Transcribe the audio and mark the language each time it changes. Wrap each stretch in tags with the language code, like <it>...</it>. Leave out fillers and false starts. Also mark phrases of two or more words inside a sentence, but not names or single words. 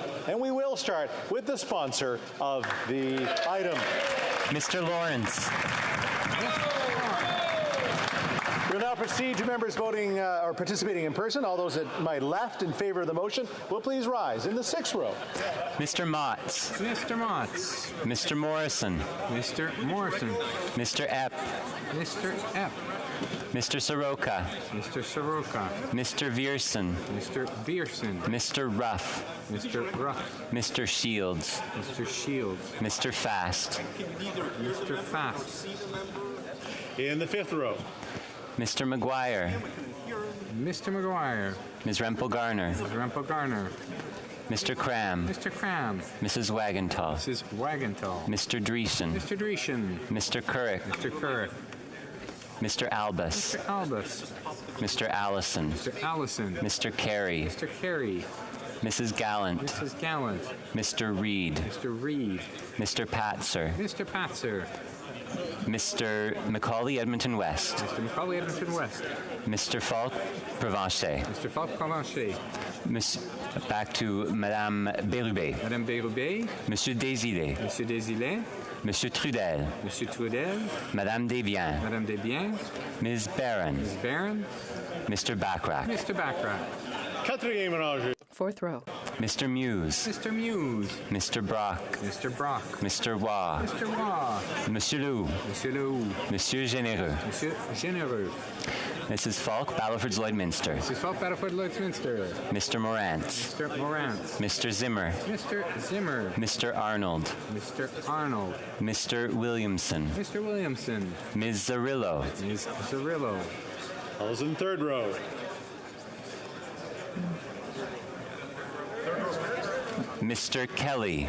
<en>And we will start with the sponsor of the item. Mr. Lawrence. We'll now proceed to members voting or participating in person. All those at my left in favor of the motion will please rise in the 6th row. Mr. Motts. Mr. Motts. Mr. Morrison. Mr. Morrison. Mr. Epp. Mr. Epp. Mr. Soroka. Mr. Soroka. Mr. Vierson. Mr. Vierson. Mr. Ruff. Mr. Ruff. Mr. Shields. Mr. Shields. Mr. Fast. Mr. Fast. In the 5th row. Mr. McGuire. Mr. McGuire. Ms. Rempel Garner. Ms. Rempel Garner. Mr. Cram. Mr. Cram. Mrs. Wagenthal. Mrs. Wagenthal. Mr. Dreesen. Mr. Dreesen. Mr. Couric. Mr. Couric. Mr. Albus. Mr. Albus. Mr. Allison. Mr. Allison. Mr. Carey. Mr. Carey. Mrs. Gallant. Mrs. Gallant. Mr. Reed. Mr. Reed. Mr. Patzer. Mr. Patzer. Mr. Macaulay Edmonton West. Mr. Macaulay Edmonton West. Mr. Falk Provencher. Mr. Falk Provencher. Back to Madame Bérubé. Madame Bérubé. Monsieur Desilets. Monsieur Desilets. Monsieur Trudel. Monsieur Trudel. Madame Desbiens. Madame Desbiens. Ms. Barron. Ms. Barron. Mr. Backrack. Mr. Backrack. 4th row. Mr. Muse. Mr. Muse. Mr. Brock. Mr. Brock. Mr. Waugh. Mr. Waugh. Monsieur Lou. Monsieur Lou. Monsieur Généreux. Monsieur Généreux. Mrs. Falk, Battleford's Lloydminster. Mrs. Falk, Battleford Lloydminster. Mr. Morantz. Mr. Morantz. Mr. Zimmer. Mr. Zimmer. Mr. Arnold. Mr. Arnold. Mr. Williamson. Mr. Williamson. Ms. Zarillo. Ms. Zarillo. All those in 3rd row. Mr. Kelly.</en>